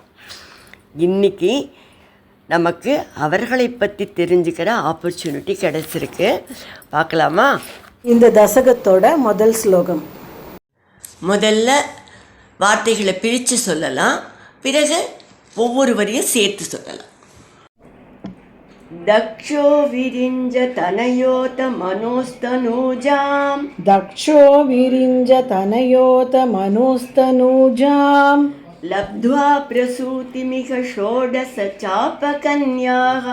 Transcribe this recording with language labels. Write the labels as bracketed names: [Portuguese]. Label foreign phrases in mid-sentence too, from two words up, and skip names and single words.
[Tamil] இன்றைக்கி நமக்கு அவர்களை பற்றி தெரிஞ்சுக்கிற ஆப்பர்ச்சுனிட்டி கிடைச்சிருக்கு. பார்க்கலாமா? இந்த தசகத்தோட முதல் ஸ்லோகம். முதல்ல வார்த்தைகளை பிரித்து சொல்லலாம், பிறகு ஒவ்வொரு வரியும் சேர்த்து சொல்லலாம். [Sanskrit] दक्षो विरिञ्ज तनयोत मनोस्तनूजां दक्षो विरिञ्ज तनयोत मनोस्तनूजां लब्ध्वा प्रसूतिमिह षोडश चापकन्याः